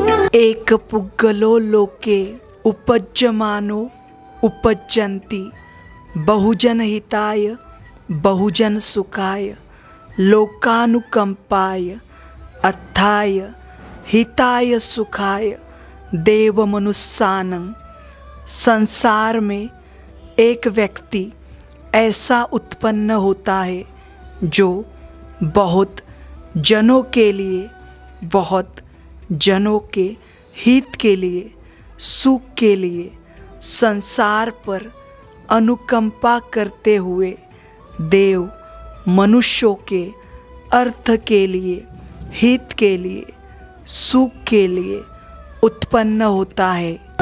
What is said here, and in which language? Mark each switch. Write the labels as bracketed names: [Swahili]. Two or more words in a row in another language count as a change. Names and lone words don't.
[Pali] एक पुग्गलो लोके उपज्यमानो उपज्यन्ति बहुजन हिताय बहुजन सुखाय लोकानुकंपाय अत्थाय हिताय सुखाय देवमनुस्सानं। [Hindi] संसार में एक व्यक्ति ऐसा उत्पन्न होता है जो बहुत जनों के लिए, बहुत जनों के हित के लिए, सुख के लिए संसार पर अनुकंपा करते हुए देव मनुष्यों के अर्थ के लिए, हित के लिए, सुख के लिए उत्पन्न होता है।